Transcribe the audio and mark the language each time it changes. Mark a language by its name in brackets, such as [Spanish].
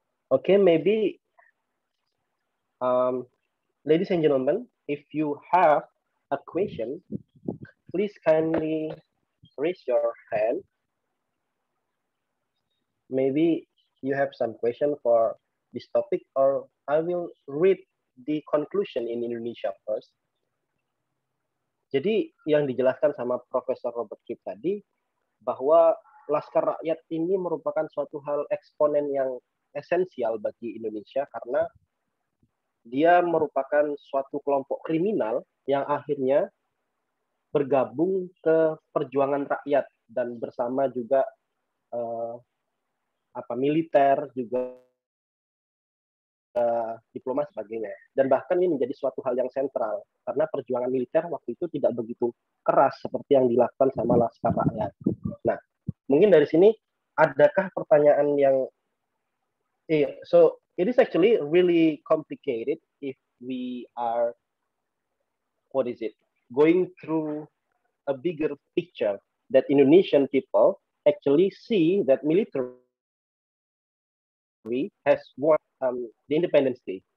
[English] Okay, maybe, ladies and gentlemen, if you have a question, please kindly raise your hand. Maybe you have some question for this topic, or I will read the conclusion in Indonesia first. [Indonesian] Jadi yang dijelaskan sama Profesor Robert Cribb tadi, bahwa Laskar Rakyat ini merupakan suatu hal eksponen yang esensial bagi Indonesia karena dia merupakan suatu kelompok kriminal yang akhirnya bergabung ke perjuangan rakyat dan bersama juga militer, juga diplomasi sebagainya. Dan bahkan ini menjadi suatu hal yang sentral karena perjuangan militer waktu itu tidak begitu keras seperti yang dilakukan sama Laskar Rakyat. Nah, mungkin dari sini adakah pertanyaan yang [English] so it is actually really complicated if we are going through a bigger picture that Indonesian people actually see that military has won the Independence Day.